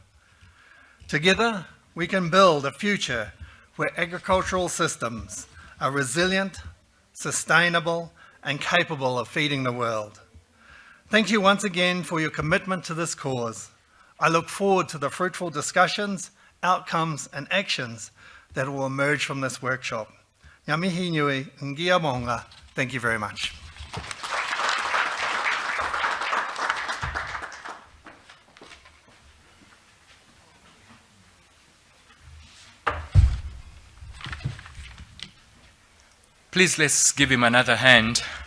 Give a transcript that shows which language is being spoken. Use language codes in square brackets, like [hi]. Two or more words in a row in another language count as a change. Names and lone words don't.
[en] Together, we can build a future where agricultural systems are resilient, sustainable, and capable of feeding the world. Thank you once again for your commitment to this cause. I look forward to the fruitful discussions, outcomes, and actions that will emerge from this workshop. [mi] Ngā mihi nui, ngia maunga. [en] Thank you very much. Please, let's give him another hand.